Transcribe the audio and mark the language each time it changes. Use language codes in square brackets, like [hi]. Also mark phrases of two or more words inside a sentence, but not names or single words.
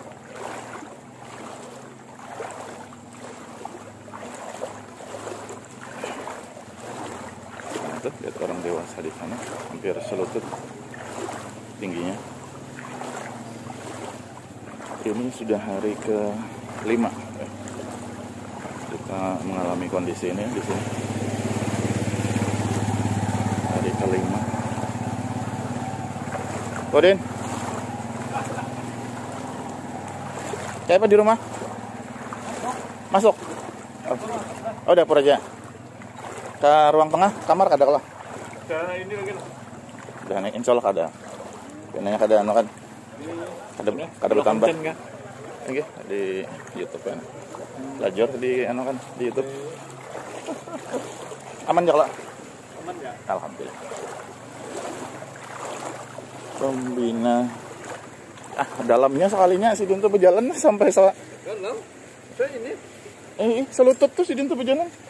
[id] Lihat orang dewasa di sana, hampir selutut tingginya. Ini sudah hari ke-5 kita mengalami kondisi ini di sini. Hari ke-5. Odin, siapa di rumah? Masuk. Oh, dapur aja. Ke ruang tengah, kamar kada kalah. Ini lagi. Udah nih, insya Allah kada. Biasanya kada anu kan. Kada bertambah. Oke, di YouTube kan. Belajar di anu kan di YouTube. Aman ya, Kak? Aman ya? Alhamdulillah. Pembina. Dalamnya sekalinya si Dinto berjalan sampai Dalam. Saya ini. selutut tuh si Dinto berjalan.